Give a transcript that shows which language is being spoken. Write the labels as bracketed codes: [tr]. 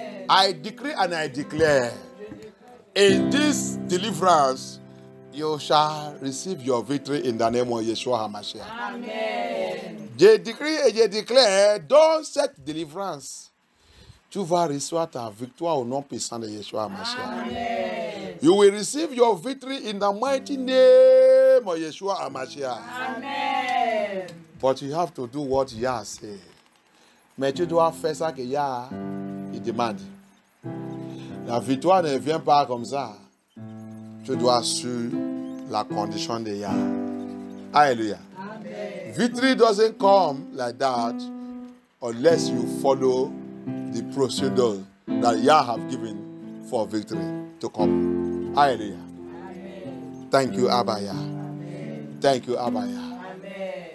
[en] I decree and I declare, in this deliverance, you shall receive your victory in the name of Yeshua HaMashiach. Amen. [fr] Je décris et je déclare, dans cette délivrance, tu vas recevoir ta victoire au nom puissant de Yeshua HaMashiach. Amen. [en] You will receive your victory in the mighty name of Yeshua HaMashiach. Amen. But you have to do what Yah said. [fr] Mais tu dois faire ça que Yah il demande. La victoire ne vient pas comme ça. Tu dois suivre la condition de Yah. Hallelujah. Amen. [en] Victory doesn't come like that unless you follow the procedure that Yah have given for victory to come. Hallelujah. Amen. Thank you, Abaya. Amen. Thank you, Abaya. Amen.